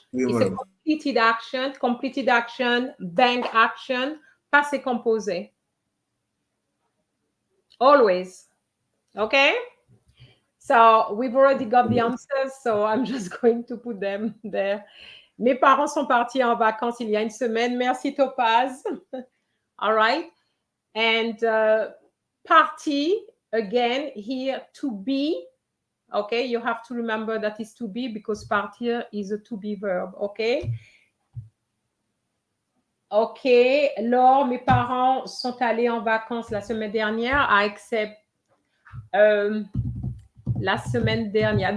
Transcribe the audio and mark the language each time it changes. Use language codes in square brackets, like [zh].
[fr] Oui, [en] It's a [fr] madame. [en] completed action, bank action, passé composé. Always. Okay? So we've already got the answers, so I'm just going to put them there. [fr] Mes parents sont partis en vacances il y a une semaine. [en] Merci Topaz. All right. And party, again, here to be. Okay, you have to remember that is to be because partir is a to be verb. Okay. Ok. [fr] Laure, mes parents sont allés en vacances la semaine dernière. [en] I accept [fr] la semaine dernière.